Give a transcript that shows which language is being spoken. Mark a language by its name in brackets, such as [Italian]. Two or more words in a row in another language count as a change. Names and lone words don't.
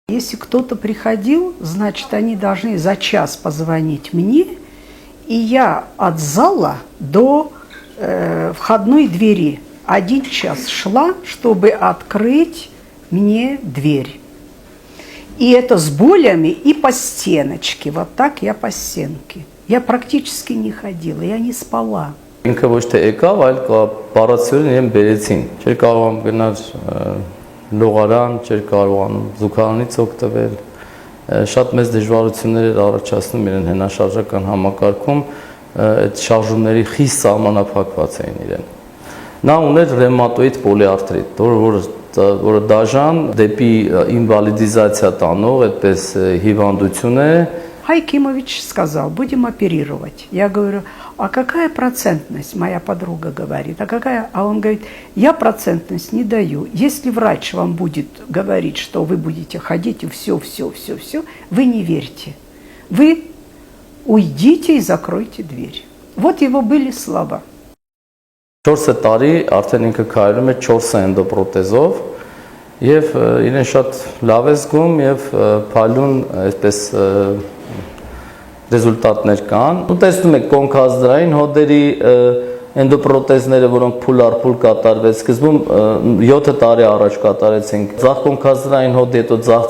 [Russian] Если кто-то приходил, значит, они должны за час позвонить мне, и я от зала до входной двери 1 час шла, чтобы открыть мне дверь. И это с болями и по стеночке. Вот так я по стенке. Я практически не ходила, я не спала. [Armenian] Ինքը ոչ թե եկավ, այլ պարացիորեն իրեն բերեցին։ Չէր կարողանում գնալ լողարան, չէր կարողանում զուգարանից օգտվել։ Շատ մեծ դժվարություններ էր առաջացնում իրեն հենաշարժական համակարգում, այդ շարժումների խիստ սահմանափակված էին իրեն։ Նա ուներ ռևմատոիդ պոլիարտրիտ, որը դաժան դեպի ինվալիդիզացիա տանող այդպես հիվանդություն է։ [Russian] Хайкимович сказал, будем оперировать. Я говорю, а какая процентность? Моя подруга говорит, а какая? А он говорит, я процентность не даю. Если врач вам будет говорить, что вы будете ходить и все, вы не верьте. Вы уйдите и закройте дверь. Вот его были слова. [Armenian] 4 տարի արդեն ինքը քայլում է 4 էնդոպրոթեզով եւ իրեն շատ լավ է զգում եւ փալուն այսպես ռեզուլտատներ կան։ Ու տեսնում եք կոնքազդրային հոդերի էնդոպրոթեզները, որոնք փուլ առ փուլ կատարվեց, սկզբում 7 տարի առաջ կատարեցինք ձախ կոնքազդրային հոդի, հետո ձախ